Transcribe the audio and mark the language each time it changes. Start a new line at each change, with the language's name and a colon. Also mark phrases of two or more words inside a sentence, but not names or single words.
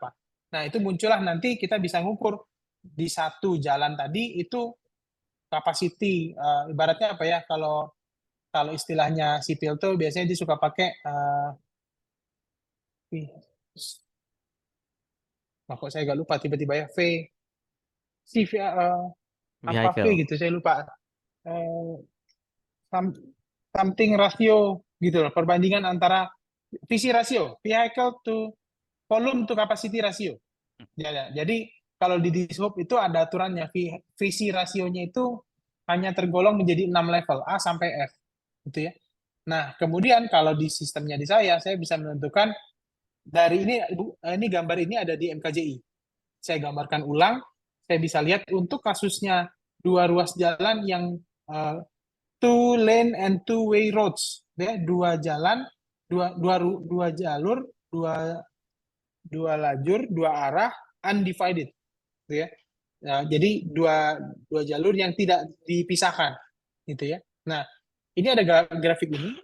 Indonesian: Nah, itu muncullah nanti kita bisa ngukur di satu jalan tadi itu capacity, ibaratnya apa ya, kalau istilahnya sipil tuh biasanya dia suka pakai kok saya agak lupa tiba-tiba ya, apa V Vehicle. gitu, saya lupa.
English: Something ratio
Indonesian: gitu loh, perbandingan antara
English: VC ratio, vehicle to volume to capacity ratio.
Indonesian: Ya, jadi kalau di Dishub itu ada aturannya, VC rasionya itu hanya tergolong menjadi 6 level, A sampai F. Gitu ya. Nah, kemudian kalau di sistemnya di saya bisa menentukan dari ini gambar ini ada di MKJI. Saya gambarkan ulang, saya bisa lihat untuk kasusnya 2 ruas jalan yang
English: 2 lane and 2 way roads,
Indonesian: ya, 2 jalan, 2 jalur, 2 lajur, 2 arah, undivided, gitu ya. Nah, jadi dua jalur yang tidak dipisahkan, gitu ya. Nah, ini ada grafik ini.